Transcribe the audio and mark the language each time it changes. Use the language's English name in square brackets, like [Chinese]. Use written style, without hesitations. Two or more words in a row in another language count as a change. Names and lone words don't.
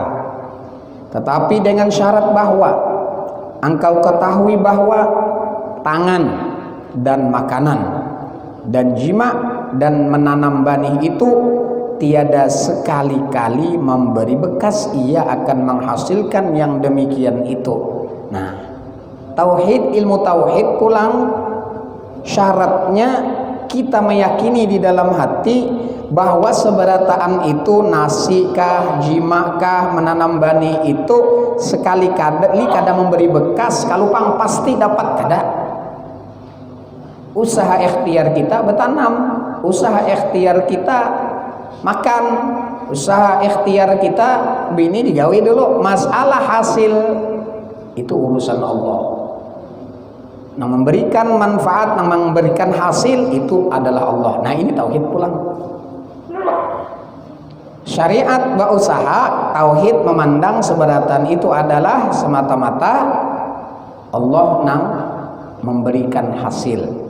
[Indonesian] Tetapi dengan syarat bahwa engkau ketahui bahwa tangan dan makanan dan jima dan menanam benih itu tiada sekali-kali memberi bekas ia akan menghasilkan yang demikian itu. [Banjar] Nah, tauhid, ilmu tauhid pulang syaratnya kita meyakini di dalam hati bahwa seberataan itu nasi kah, jima kah, menanam benih itu sekali-kali kada memberi bekas, kalau pang pasti dapat kada. Usaha ikhtiar kita bertanam, usaha ikhtiar kita makan, usaha ikhtiar kita bini digawi dulu. [Indonesian] Masalah hasil itu urusan Allah. Yang memberikan manfaat, yang memberikan hasil itu adalah Allah. [Banjar] Nah, ini tauhid pulang. [Indonesian] Syariat berusaha, tauhid memandang seberatan itu adalah semata-mata Allah yang memberikan hasil.